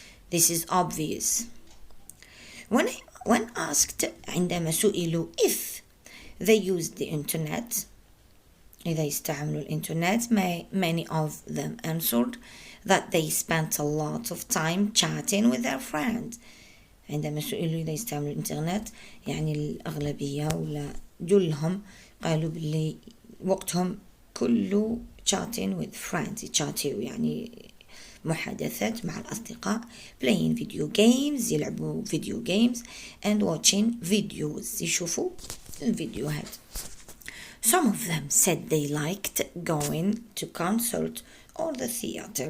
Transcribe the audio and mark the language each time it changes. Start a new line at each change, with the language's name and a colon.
English: This is obvious. When asked،
Arabic: عندما سئلوا
English: if they used the internet،
Arabic: إذا يستعملوا الإنترنت،
English: many of them answered that they spent a lot of time chatting with their friends.
Arabic: عندما سئلوا إذا يستعملوا الإنترنت، يعني الأغلبية ولا جلهم قالوا باللي وقتهم كله
English: chatting with friends،
Arabic: يتشاتيو يعني محادثات مع الأصدقاء،
English: playing video games،
Arabic: يلعبوا
English: video games، and watching videos،
Arabic: يشوفوا الفيديوهات.
English: Some of them said they liked going to concert or the theater.